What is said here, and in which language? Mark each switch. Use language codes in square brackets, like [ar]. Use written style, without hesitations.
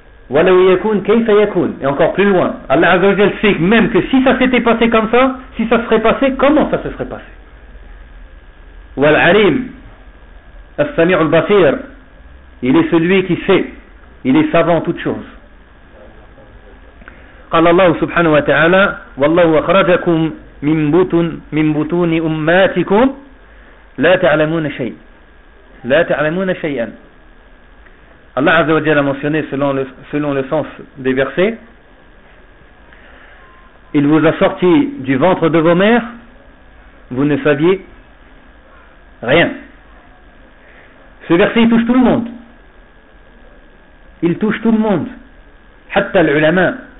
[ar] Wala yakun kayfa yakun. [fr] Et encore plus loin, Allah Azza wa Jalla sait même que si ça s'était passé comme ça, si ça serait passé, comment ça se serait passé. [ar] Wal alim as-sami' al-basir. [fr] Il est celui qui sait, il est savant en toutes choses. [ar] قال الله سبحانه وتعالى والله أخرجكم من بطون أمهاتكم لا تعلمون شيئا لا تعلمون شيئا. [fr] Allah عز وجل a mentionné selon le sens des versets, il vous a sorti du ventre de vos mères, vous ne saviez rien. Ce verset touche tout le monde, il touche tout le monde, [ar] حتى العلماء.